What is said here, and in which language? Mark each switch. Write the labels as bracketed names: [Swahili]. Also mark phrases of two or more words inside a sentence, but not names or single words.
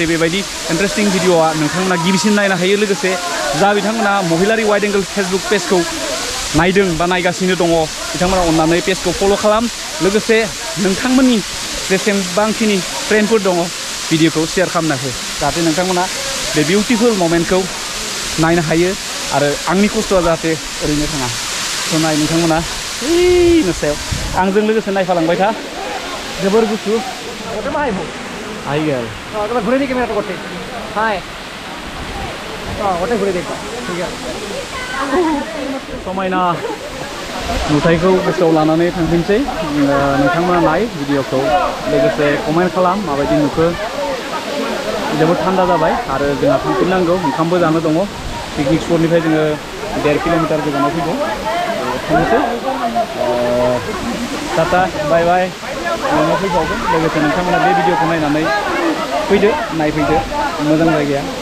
[Bodo] बेबायदि इन्टारेस्टिं भिडिअआ नोंथांमोना गिबिसिन नायनो हायो लोगोसे जा बिथांमोना महिलारि वाइड एंगल फेसबुक पेजखौ नायदों बा नायगासिनो दङ बिथांमोना अननानै पेजखौ फल' खालाम लोगोसे नोंथांमोननि जेसेबांखिनि फ्रेन्डफोर दङ भिडिअखौ शेयार खालामना हो जाहाथे नोंथांमोना बे [English] beautiful momentखौ [Bodo] नायनो हायो आरो आंनि खस्थ'आ जाहाथे ओरैनो थाङा स' नाय नोंथांमोना ओइनो सायाव आंजों लोगोसे नायफालांबाय था जोबोर गुसु आइ गेल [Bangla] ঘুরে দিই ক্যামেরাটা করতে হাই ওটা ঘুরে দেখো ঠিক আছে [Bodo] समायना नुथायखौ गोसोआव लानानै थांफिनसै नोंथांमोना नाय भिडिअखौ लोगोसे कमेन्ट खालाम माबायदि नुखो जोबोद थान्दा जाबाय आरो जोंहा थांफिननांगौ ओंखामबो जानो दङ [English] picnic spotनिफ्राय [Bodo] जोङो 1.5 किल'मिटार गोजानाव फैदों थांनोसै [English] tata bye bye [Bodo] उनाव फैबावगोन लोगोसे नोंथांमोना बे भिडिअखौ नायनानै फैदो नायफैदो मोजां जायगाया